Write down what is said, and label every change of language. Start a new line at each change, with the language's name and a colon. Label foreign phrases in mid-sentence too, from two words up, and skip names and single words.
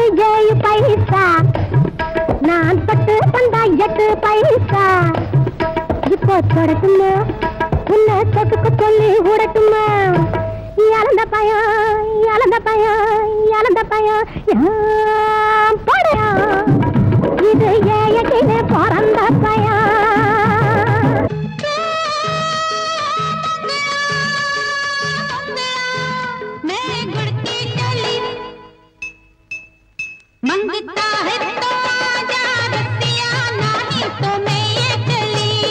Tamil: 7 பைசா நான் பட்டு தந்தா 8 பைசா இப்போ தொடட்டுமா உன்னை தொட்டுக்க சொல்லி விடட்டுமா இழந்த பயம் இழந்த பயம் இழந்த பயம் படையா இது ஏயக்கினே பிறந்த பயம்
Hindi: मंगता है तो आजा रतिया नहीं तो मैं ये चली